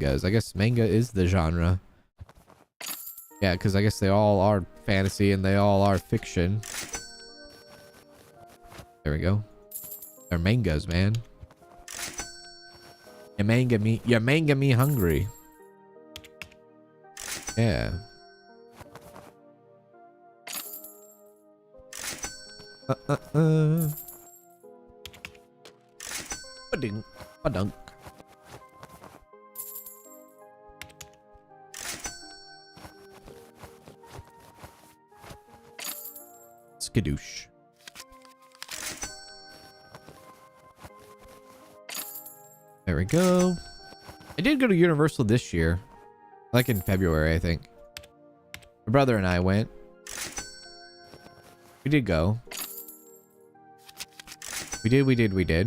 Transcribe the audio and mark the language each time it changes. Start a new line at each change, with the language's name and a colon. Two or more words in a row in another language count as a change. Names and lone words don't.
English: I guess manga is the genre. Yeah, because I guess they all are fantasy and they all are fiction. There we go. They're mangas, man. You manga me hungry. Yeah. Ba-ding, ba-dunk. Skadoosh. There we go. I did go to Universal this year. Like in February, I think. My brother and I went. We did go. We did.